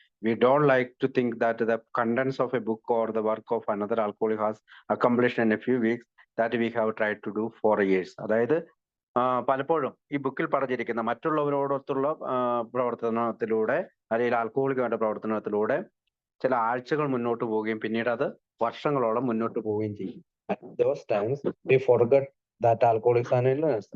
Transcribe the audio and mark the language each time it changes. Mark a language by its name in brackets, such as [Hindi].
[English] We don't like to think that the contents of a book or the work of another alcoholic has accomplished in a few weeks that we have tried to do for years. [Malayalam] അതായത് പലപ്പോഴും ഈ ബുക്കിൽ പറഞ്ഞിരിക്കുന്ന മറ്റുള്ളവരോടൊത്തുള്ള പ്രവർത്തനത്തിലൂടെ, അല്ലെങ്കിൽ alcoholic വേണ്ട പ്രവർത്തനത്തിലൂടെ ചില ആഴ്ചകൾ മുന്നോട്ട് പോവുകയും പിന്നീട് അത് വർഷങ്ങളോളം മുന്നോട്ട് പോവുകയും ചെയ്യും. [English] At those times we forget that alcoholics are illness.